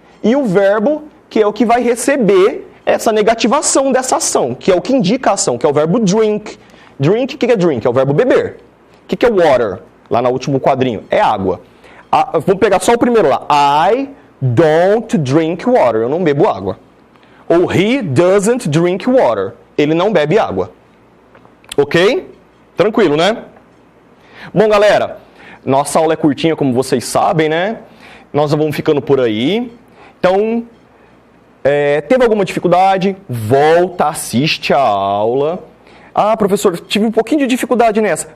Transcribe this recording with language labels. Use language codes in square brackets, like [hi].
[pt] E o verbo que é o que vai receber essa negativação dessa ação, que é o que indica a ação, que é o verbo drink. Drink, o que é drink? É o verbo beber. O que é water? Lá no último quadrinho, é água. Vamos pegar só o primeiro lá. [en] I don't drink water. [pt] Eu não bebo água. [en] Ou he doesn't drink water. [pt] Ele não bebe água. Ok? Tranquilo, né? Bom, galera, nossa aula é curtinha, como vocês sabem, né? Nós vamos ficando por aí. Então, teve alguma dificuldade? Volta, assiste a aula. Ah, professor, tive um pouquinho de dificuldade nessa.